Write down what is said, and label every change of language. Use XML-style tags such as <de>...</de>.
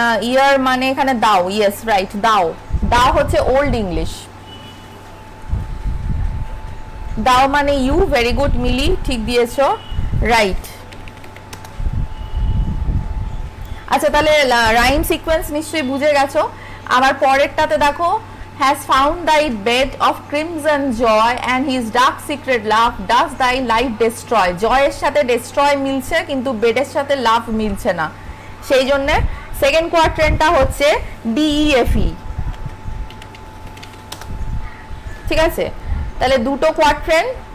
<bn>ইয়ার মানে এখানে দাও, ইয়েস রাইট, দাও হচ্ছে ওল্ড ইংলিশ। দাও মানে ইউ, ভেরি গুড মিলি, ঠিক দিয়েছো, রাইট। আচ্ছা তাহলে রাইম সিকোয়েন্স নিশ্চয়ই বুঝে গেছো। আবার পরেরটাতে দেখো,</bn> <en>has found thy bed of crimson joy and his dark secret love does thy life destroy।</en> <bn>জয়ের সাথে destroy মিলছে কিন্তু বেডের সাথে লাভ মিলছে না, সেই জন্য সেকেন্ড কোয়াড্রেন্টটা হচ্ছে DEFE। ঠিক আছে, তাহলে দুটো কোয়াড্রেন্ট।</bn>